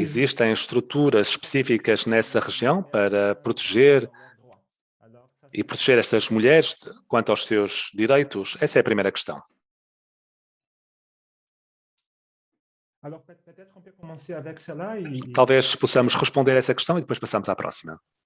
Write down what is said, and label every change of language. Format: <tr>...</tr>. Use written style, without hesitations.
<pt>Existem estruturas específicas nessa região para proteger e proteger estas mulheres quanto aos seus direitos? Essa é a primeira questão.</pt> <fr>Alors, peut-être on peut commencer avec cela et...</fr> <pt>Talvez possamos responder a essa questão e depois passamos à próxima.</pt>